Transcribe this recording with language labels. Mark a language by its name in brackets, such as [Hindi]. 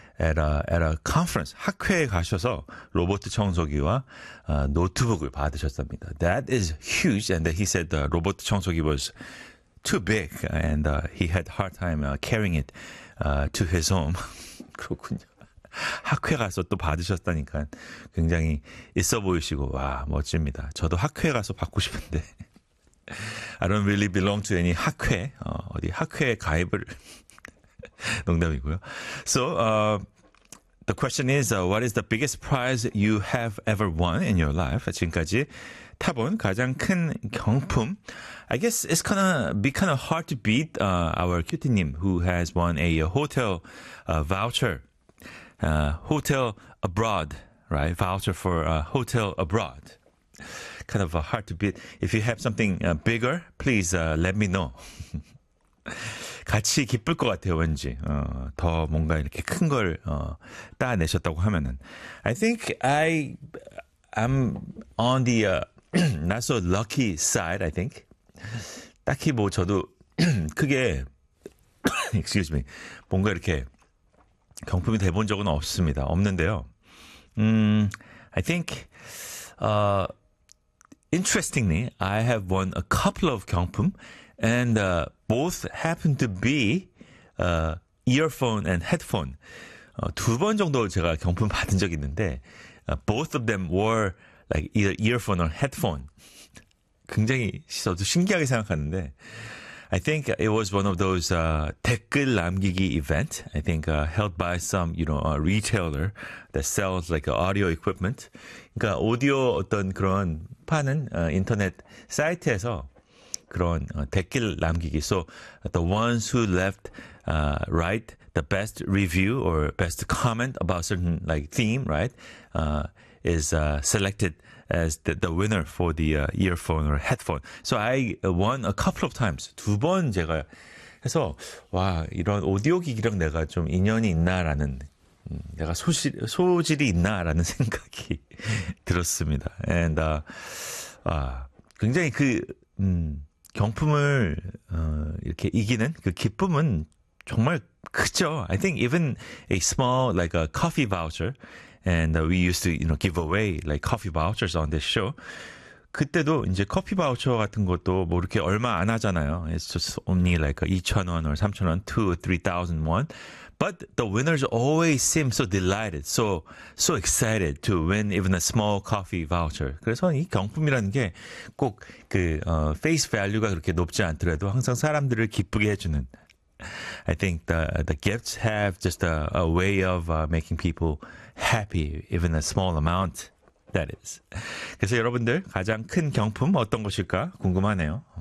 [English] At a conference, [Korean] 학회에 가셔서 로봇 청소기와 노트북을 받으셨답니다. [English] That is huge, and he said the 로봇 청소기 was too big, and he had hard time carrying it to his home. [Korean] 그렇군요. 학회 가서 또 받으셨다니까 굉장히 있어 보이시고 와 멋집니다. 저도 학회 가서 받고 싶은데 [English] I don't really belong to any 학회. [Korean] 어디 학회에 가입을 농담이고요. [English] So the question is, what is the biggest prize you have ever won in your life? [Korean] 지금까지 타본 가장 큰 경품. [English] I guess it's gonna be kind of hard to beat our QT님 who has won a hotel voucher, hotel abroad, right? Voucher for a hotel abroad. Kind of hard to beat. If you have something bigger, please let me know. [Korean] 같이 기쁠 것 같아요, 왠지. 더 뭔가 이렇게 큰 걸, 따내셨다고 하면은. [English] I think I'm on the, not so lucky side, I think. [Korean] 딱히 뭐 저도 크게, [English] excuse me. [Korean] 뭔가 이렇게 경품이 돼본 적은 없습니다. 없는데요. [English] I think, interestingly, I have won a couple of 경품. And both happen to be earphone and headphone. [Korean] 두 번 정도 제가 경품 받은 적 있는데 [English] both of them were like either earphone or headphone. [Korean] 굉장히 저도 신기하게 생각하는데 [English] I think it was one of those 댓글 남기기 event. I think held by some, you know, a retailer that sells like audio equipment. [Korean] 그러니까 오디오 어떤 그런 파는 인터넷 사이트에서 그런 댓글 남기기. [English] So the ones who left write the best review or best comment about certain like theme, right, is selected as the winner for the earphone or headphone. So I won a couple of times. [Korean] 두 번 제가 해서 와 이런 오디오 기기랑 내가 좀 인연이 있나라는 내가 소질이 있나라는 생각이 들었습니다. And 굉장히 그 경품을 이렇게 이기는 그 기쁨은 정말 크죠. [English] I think even a small like a coffee voucher, and we used to you know give away like coffee vouchers on this show. [Korean] 그때도 이제 커피 바우처 같은 것도 뭐 이렇게 얼마 안 하잖아요. [English] It's just only like 2,000원 or 3,000원, 2,000 or 3,000 won. But the winners always seem so delighted, so excited to win even a small coffee voucher. [Korean] 그래서 이 경품이라는 게 꼭 그 face value가 그렇게 높지 않더라도 항상 사람들을 기쁘게 해주는. [English] I think the gifts have just a way of making people happy, even a small amount. That is. [Korean] 그래서 여러분들 가장 큰 경품 어떤 것일까 궁금하네요.